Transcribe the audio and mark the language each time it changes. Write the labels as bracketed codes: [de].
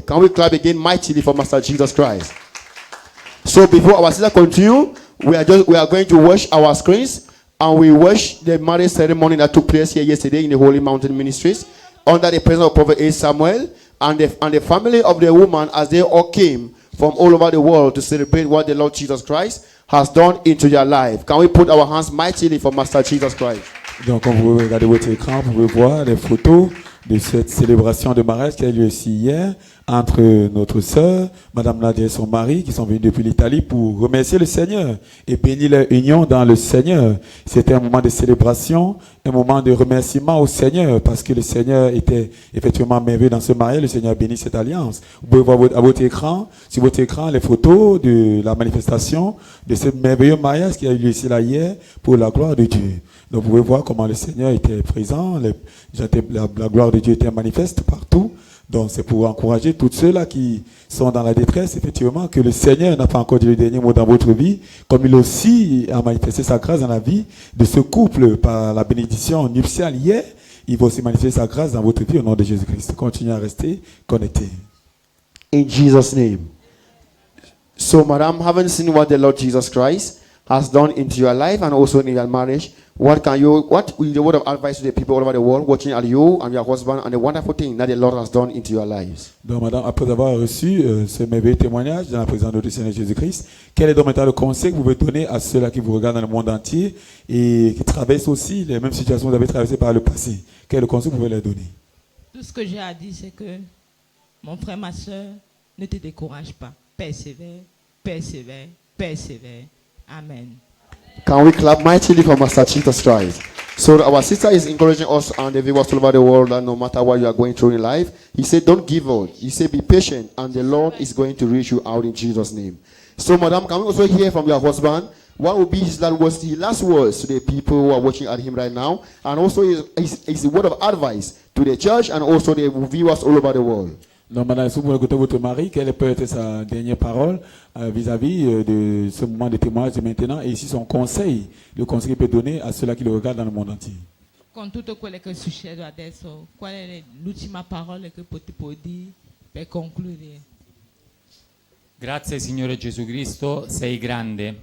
[en] Can we clap again mightily for Master Jesus Christ? So before our sister continue, we are going to watch our screens, and we watch the marriage ceremony that took place here yesterday in the Holy Mountain Ministries under the presence of Prophet A. Samuel and the family of the woman, as they all came from all over the world to celebrate what the Lord Jesus Christ has done into their life. Can we put our hands mightily for Master Jesus Christ? [fr] Donc, quand vous regardez votre écran, vous pouvez voir les photos de cette célébration de mariage qui a eu lieu ici hier entre notre sœur, Madame Nadia et son mari, qui sont venus depuis l'Italie pour remercier le Seigneur et bénir leur union dans le Seigneur. C'était un moment de célébration, un moment de remerciement au Seigneur, parce que le Seigneur était effectivement merveilleux dans ce mariage. Le Seigneur a béni cette alliance. Vous pouvez voir à votre écran, sur votre écran, les photos de la manifestation de ce merveilleux mariage qui a eu lieu ici là hier pour la gloire de Dieu. Donc vous pouvez voir comment le Seigneur était présent, la gloire de Dieu était manifeste partout. Donc c'est pour encourager tous ceux-là qui sont dans la détresse, effectivement, que le Seigneur n'a pas encore dit le dernier mot dans votre vie, comme il aussi a manifesté sa grâce dans la vie de ce couple par la bénédiction nuptiale hier. Il va aussi manifester sa grâce dans votre vie au nom de Jésus-Christ. Continuez à rester connectés. [en] In Jesus' name. So, Madam, having seen what the Lord Jesus Christ has done into your life and also in your marriage, what will the word of advice to the people all over the world watching at you and your husband and the wonderful thing that the Lord has done into your lives? [fr] Donc, madame, après avoir reçu ce merveilleux témoignage dans la présence de notre Seigneur Jésus-Christ, quel est donc maintenant le conseil que vous pouvez donner à ceux-là qui vous regardent dans le monde entier et qui traversent aussi les mêmes situations que vous avez traversées par le passé? Quel est le conseil que vous pouvez leur donner? Tout ce que j'ai à dire, c'est que mon frère, ma soeur, ne te décourage pas. Persévère, persévère, persévère. Amen. [en] Can we clap mightily for Master Jesus Christ? So our sister is encouraging us and the viewers all over the world that no matter what you are going through in life, he said, don't give up. He said, be patient and the Lord is going to reach you out in Jesus' name. So, Madam, can we also hear from your husband? What will be his last words to the people who are watching at him right now? And also his word of advice to the church and also the viewers all over the world. [fr] Donc, madame, si vous écoutez votre mari, quelle peut être sa dernière parole vis-à-vis de ce moment de témoignage de maintenant et ici son conseil, le conseil qu'il peut donner à ceux-là qui le regardent dans le monde entier? [it] Con tutto quello che succede adesso, qual è l'ultima parola che puoi dire per concludere? Grazie Signore Gesù Cristo, sei grande.